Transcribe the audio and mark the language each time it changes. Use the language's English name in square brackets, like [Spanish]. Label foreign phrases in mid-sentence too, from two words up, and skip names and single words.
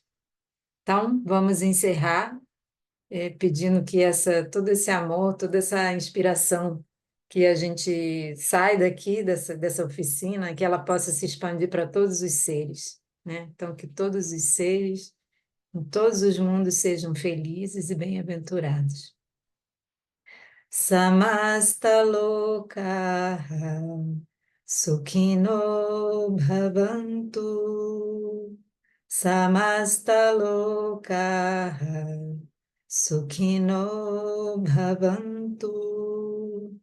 [Portuguese] Então, vamos encerrar pedindo que todo esse amor, toda essa inspiração que a gente sai daqui dessa oficina, que ela possa se expandir para todos os seres, né? Então, que todos os seres, em todos os mundos, sejam felizes e bem-aventurados. [Sanskrit] समस्त लोकाः सुखिनो भवन्तु. समस्त लोकाः सुखिनो भवन्तु.